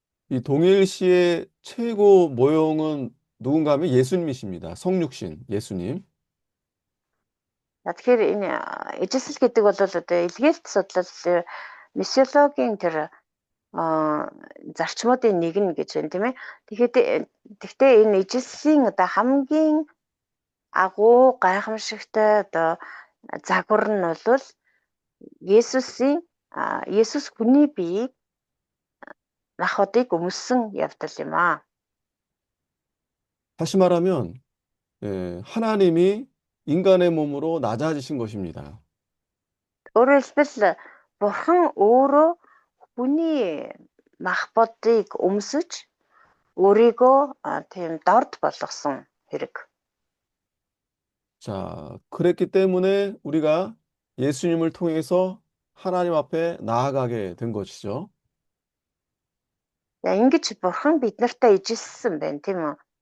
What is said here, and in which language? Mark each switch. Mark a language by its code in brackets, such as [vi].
[ko] 이 동일시의 최고 모형은 누군가 하면 예수님이십니다. 성육신 예수님. [mn] Тэгэхээр энэ ижилсэл гэдэг бол одоо илгээлт судлал миссиологийн тэр зарчмуудын нэг нь гэж байна тийм ээ. Тэгэхдээ энэ ижилслийн одоо хамгийн агуу гайхамшигтай одоо загвар нь бол Есүс хүний биеийг махбодыг өмссөн явдал юм аа. [ko] 다시 말하면 하나님이 인간의 몸으로 낮아지신 것입니다. [mn] Өөрөөр хэлбэл бурхан өөрөө хүний мах бодыг өмсөж өөрийгөө тийм дорд болгосон хэрэг. [ko] 자, 그랬기 때문에 우리가 예수님을 통해서 하나님 앞에 나아가게 된 것이죠. [mn] За ингэж бурхан бид нартай ижилсэн байна тийм үү?